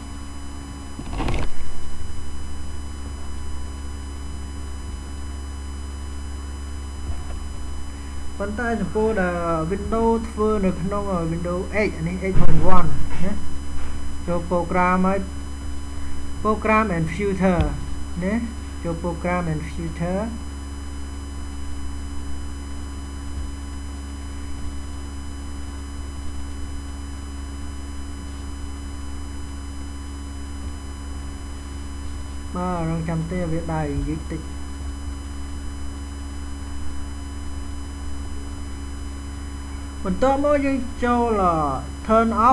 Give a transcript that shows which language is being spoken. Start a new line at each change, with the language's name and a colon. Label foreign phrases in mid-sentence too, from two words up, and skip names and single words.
Khmer: ប៉ុន្តែចំពោះដែល Windows ធ្វើនៅក្នុង Windows 8 អានេះ 8.1 ណាចូល program ហើយ
English: program and filter
Khmer: ណាចូល
English: program and filter
Khmer: បាទរងចាំទេវាដើរយឺតតិច បន្ទាប់មកយើងចូល turn